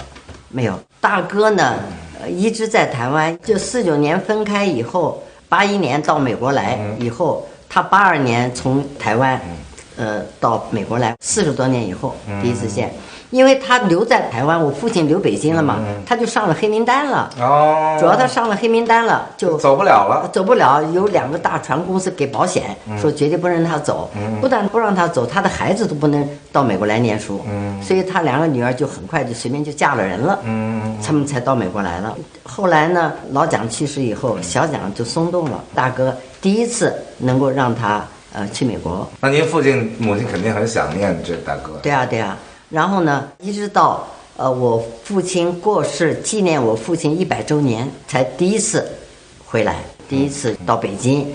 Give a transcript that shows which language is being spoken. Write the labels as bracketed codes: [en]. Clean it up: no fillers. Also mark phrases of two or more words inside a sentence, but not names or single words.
[zh] 沒有，大哥呢，一直在台灣。就49年分開以後。81年到美國來以後，他82年從台灣，到美國來，40多年以後第一次見，因為他留在台灣，我父親留北京了嘛，他就上了黑名單了。主要他上了黑名單了，就走不了了。走不了，有2個大船公司給保險，說絕對不讓他走，不但不讓他走，他的孩子都不能到美國來念書。所以他2個女兒就很快就隨便就嫁了人了。他們才到美國來了。後來呢，老蔣去世以後，小蔣就鬆動了。大哥第一次能夠讓他去美國。那您父親母親肯定很想念這大哥。對啊。然後呢，一直到我父親過世，紀念我父親100周年，才第一次回來，第一次到北京。